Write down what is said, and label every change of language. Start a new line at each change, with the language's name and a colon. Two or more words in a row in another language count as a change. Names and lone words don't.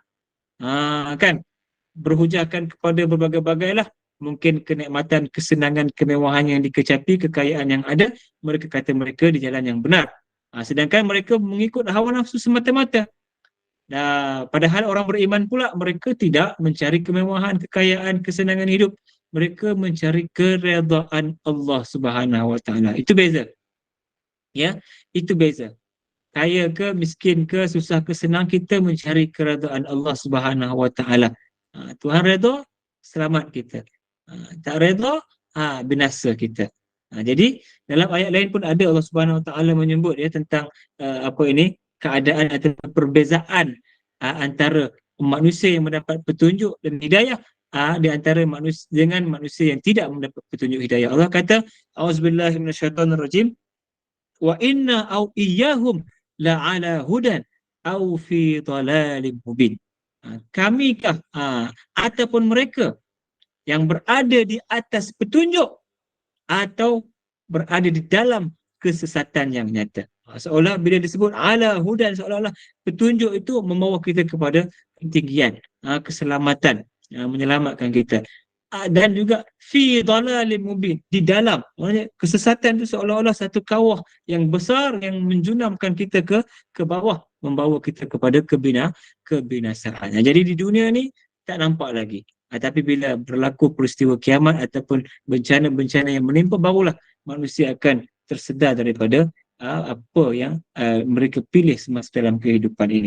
Malay: Kan berhujahkan kepada berbagai-bagai lah, mungkin kenikmatan, kesenangan, kemewahan yang dikecapi, kekayaan yang ada, mereka kata mereka di jalan yang benar. Sedangkan mereka mengikut hawa nafsu semata-mata. Padahal orang beriman pula, mereka tidak mencari kemewahan, kekayaan, kesenangan hidup. Mereka mencari keredaan
Arabic: الله سبحانه وتعالى.
Malay: Itu beza. Ya, itu beza. Kaya ke, miskin ke, susah ke, senang, kita mencari keredaan
Arabic: الله سبحانه وتعالى.
Malay: Tuhan redha, selamat kita. Tak redha, binasa kita. Jadi dalam ayat lain pun ada
Arabic: الله سبحانه وتعالى
Malay: menyebut tentang keadaan atau perbezaan antara manusia yang mendapat petunjuk dan hidayah di antara manusia dengan manusia yang tidak mendapat petunjuk hidayah. Allah kata,
Arabic: أعوذ بالله من الشيطان الرجيم، وإنا أو إياهم لعلى هدى أو في ضلال مبين.
Malay: Kamikah ataupun mereka, yang berada di atas petunjuk atau berada di dalam kesesatan yang nyata. Seolah bila disebut
Arabic: على هدى,
Malay: seolah-olah petunjuk itu membawa kita kepada ketinggian, keselamatan, menyelamatkan kita. Dan juga
Arabic: في ضلال مبين,
Malay: di dalam, maksudnya kesesatan itu seolah-olah satu kawah yang besar yang menjunamkan kita ke bawah, membawa kita kepada kebinasaan. Jadi di dunia ni tak nampak lagi. Tapi bila berlaku peristiwa kiamat ataupun bencana-bencana yang menimpa, barulah manusia akan tersedar daripada apa yang mereka pilih semasa dalam kehidupan ini.